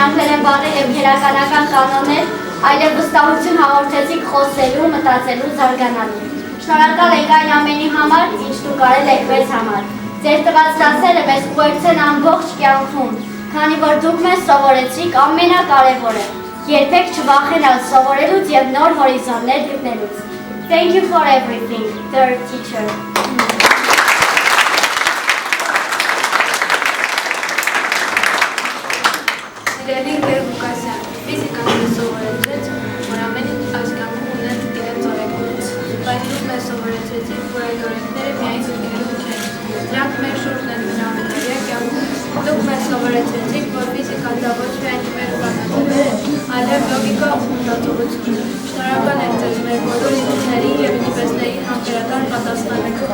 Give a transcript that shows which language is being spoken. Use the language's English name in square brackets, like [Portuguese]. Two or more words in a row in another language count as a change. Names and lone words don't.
[Armenian] անգլերեն բառեր եւ քերականական կանոններ, այլև վստահություն հաղորդեցիք խոսելու, մտածելու, զարգանալու։ Շնորհակալ ենք այն ամենի համար, ինչ դուք արել եք մեզ համար։ Ձեր տված դասերը մեզ ուղեկցեն ամբողջ կյանքում, քանի որ դուք մեզ սովորեցիք ամենակարևորը՝ երբեք չվախենալ սովորելուց եւ նոր հորիզոններ գտնելուց։ [English] Thank you for everything, dear teacher. [Armenian] Սիրելի ընկեր Ղուկասյան, ֆիզիկան մեզ սովորեցրեց, որ ամեն ինչ այս կյանքում ունեն իրենց օրենքներից, բայց դուք մեզ սովորեցրեցիք, որ այդ օրենքները միայն գրքերում չեն, դրանք մեր շուրջն են ամենօրյա կյանքում։ Դուք մեզ սովորեցրեցիք, որ ֆիզիկան դա ոչ միայն մեր բանաձևեր է, այլև լոգիկա ու մտածողություն։ Շնորհակալ ենք ձեզ մեր բոլոր ինքների եւ ինքնիվեստների համբերական պատասխանների